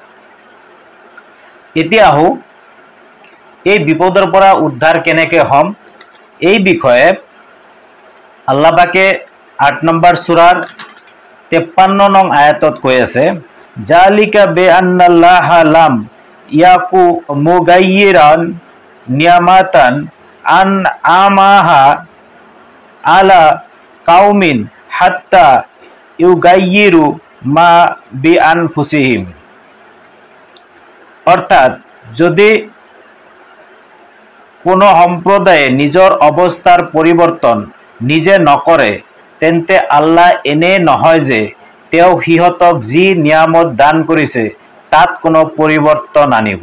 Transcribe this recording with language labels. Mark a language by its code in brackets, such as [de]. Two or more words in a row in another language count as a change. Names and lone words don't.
[as] এতিয়া আহোঁ এই বিপদৰ পৰা উদ্ধাৰ কেনেকৈ হ'ম, এই বিষয়ে আল্লাহ পাকে 8 নম্বৰ সূৰাৰ 53 নং আয়াতত কৈ আছে, [ar] ذلك بأن الله لم يك مغيرا نعمة أنعمها على قوم حتى يغيروا ما بأنفسهم. [as] অর্থাৎ যদি কোনো সম্প্ৰদায়ে নিজৰ অৱস্থাৰ পৰিৱৰ্তন নিজে নকৰে, তেন্তে আল্লাহ এনে নহয় যে তেওঁ সিহঁতক যি নিয়ামত দান কৰিছে তাত কোনো পৰিৱৰ্তন আনিব।